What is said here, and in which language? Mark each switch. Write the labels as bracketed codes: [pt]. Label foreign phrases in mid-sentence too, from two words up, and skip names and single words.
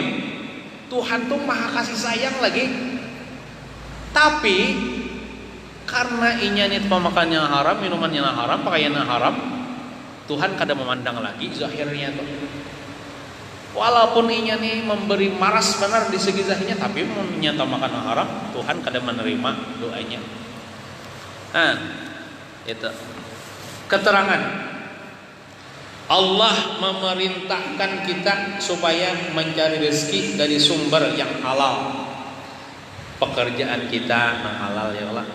[bjn] Tuhan tuh maha kasih sayang lagi. Tapi karena inya nih pemakannya haram, minumannya haram, pakaiannya haram, Tuhan kada memandang lagi zahirnya tuh. Walaupun inya nih memberi maras benar di segi zahirnya, tapi menyata makanan haram, Tuhan kada menerima doanya. [id] Nah, itu keterangan Allah memerintahkan kita supaya mencari rezeki dari sumber yang halal. Pekerjaan kita yang halal [ar] يا الله.